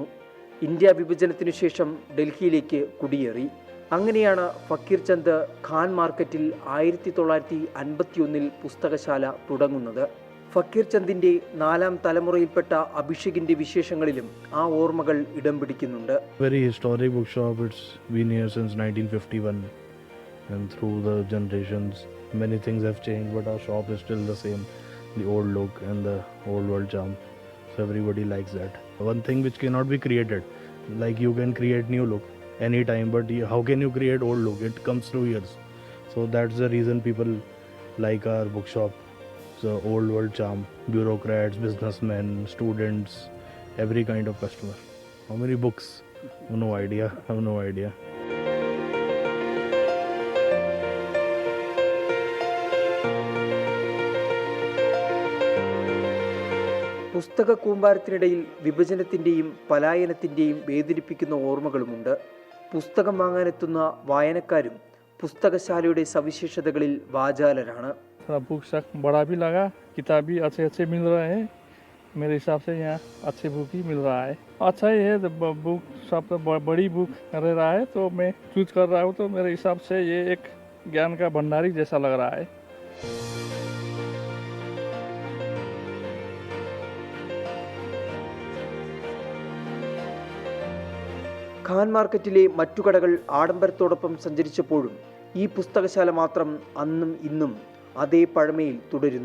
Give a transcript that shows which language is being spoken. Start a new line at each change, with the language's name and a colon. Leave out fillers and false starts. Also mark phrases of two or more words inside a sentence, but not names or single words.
Malayalam: ഇന്ത്യ വിഭജനത്തിനു ശേഷം ഡൽഹിയിലേക്ക് കുടിയേറി. അങ്ങനെയാണ് ഫക്കീർചന്ദ് ഖാൻ മാർക്കറ്റിൽ 1951 പുസ്തകശാല തുടങ്ങുന്നത്. ഫക്കീർചന്ദിൻ്റെ 4ാം തലമുറയിൽപ്പെട്ട അഭിഷേകിൻ്റെ വിശേഷങ്ങളിലും ആ ഓർമ്മകൾ ഇടം പിടിക്കുന്നുണ്ട്.
English: Very historic bookshop. It's been here since 1951 and through the generations many things have changed, but our shop is still the same, the old look and the old world charm, so everybody likes that. One thing which cannot be created, like you can create new look anytime, but how can you create old look? It comes through years, so that's the reason people like our bookshop. So old world charm, bureaucrats, businessmen, students, every kind of customer. How many books? No idea. I have no idea.
Malayalam: പുസ്തക കൂമ്പാരത്തിനിടയിൽ വിഭജനത്തിൻ്റെയും പലായനത്തിൻ്റെയും വേദനിപ്പിക്കുന്ന ഓർമ്മകളുമുണ്ട്. പുസ്തകം വാങ്ങാനെത്തുന്ന വായനക്കാരും പുസ്തകശാലയുടെ സവിശേഷതകളിൽ വാചാലരാണ്.
Hindi: बुक बड़ा भी लगा, किताब भी अच्छे मिल रहे हैं. मेरे हिसाब से यहाँ अच्छे बुक ही मिल रहा है. अच्छा ही है, बुक सब तो बड़ी बुक रह रहा है, तो मैं चूज कर रहा हूँ, तो मेरे हिसाब से ये एक ज्ञान का भंडारी जैसा लग रहा है.
Malayalam: ഖാൻ മാർക്കറ്റിലെ മറ്റു കടകൾ ആഡംബരത്തോടൊപ്പം സഞ്ചരിച്ചപ്പോഴും ഈ പുസ്തകശാല മാത്രം അന്നും ഇന്നും അതേ പഴമയിൽ തുടരുന്നു.